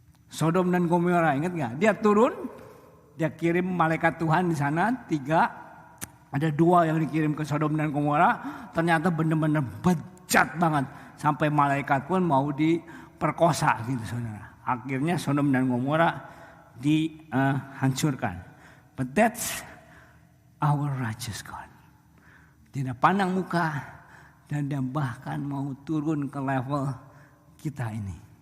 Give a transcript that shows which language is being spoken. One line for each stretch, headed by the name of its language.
Indonesian: Sodom dan Gomora, ingat nggak? Dia turun, dia kirim malaikat Tuhan di sana 3, ada 2 yang dikirim ke Sodom dan Gomora. Ternyata benar-benar bejat banget, sampai malaikat pun mau diperkosa gitu saudara. Akhirnya Sodom dan Gomora dihancurkan.
English: But that's our righteous God.
Indonesian: Tidak pandang muka dan dia bahkan mau turun ke level kita ini.